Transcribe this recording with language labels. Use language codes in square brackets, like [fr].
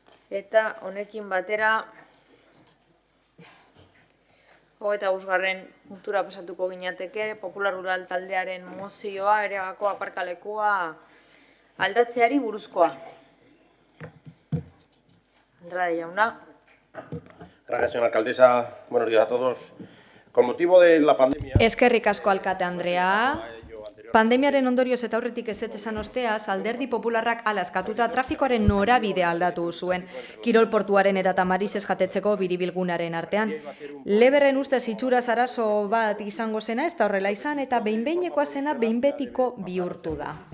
[eu] Eta honekin batera, 25. puntura pasatuko ginateke, Popular Rural taldearen mozioa, Ereagako aparkalekua aldatzeari buruzkoa. Andrade jauna. [es] Gracias, señora alcaldesa. Buenos días a todos. Con motivo de la pandemia... [eu] Eskerrik asko alkate Andrea. Pandemiaren ondorioz eta aurretik ezetz esan osteaz, Alderdi Popularrak hala eskatuta trafikoaren norabidea aldatu zuen. Kirol portuaren eta Tamarizez jatetzeko biribilgunaren artean. Leberren ustez itxuraz arazo bat izango zena, ez da horrela izan, eta behin-behinekoa zena behin-betiko bihurtu da.